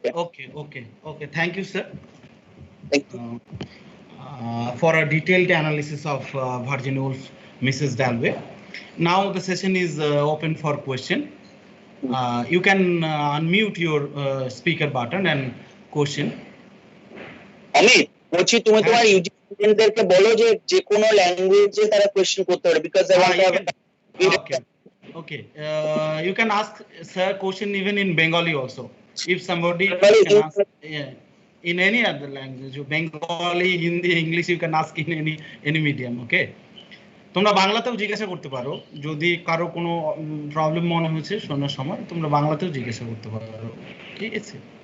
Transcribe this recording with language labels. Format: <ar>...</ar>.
<en>Okay. Thank you, sir. Thank you. For a detailed analysis of Virginia Woolf, Mrs. Dalloway. Now the session is open for question. You can unmute your speaker button and question.</en> <bn>Amit, বলছি তুমি তোমার UGC স্টুডেন্টদেরকে বলো যে কোনো ল্যাঙ্গুয়েজে তারা question করতে পারে</bn> <en>because I want to have Okay. You can ask sir question even in Bengali also. If somebody can ask, in any other language, Bengali, Hindi, English, you can ask in any medium, okay?</en> <bn>তোমরা বাংলাতেও জিজ্ঞাসা করতে পারো যদি কারো কোনো problem মনে হচ্ছে শোনার সময় তোমরা বাংলাতেও জিজ্ঞাসা করতে পারো ঠিক আছে</bn>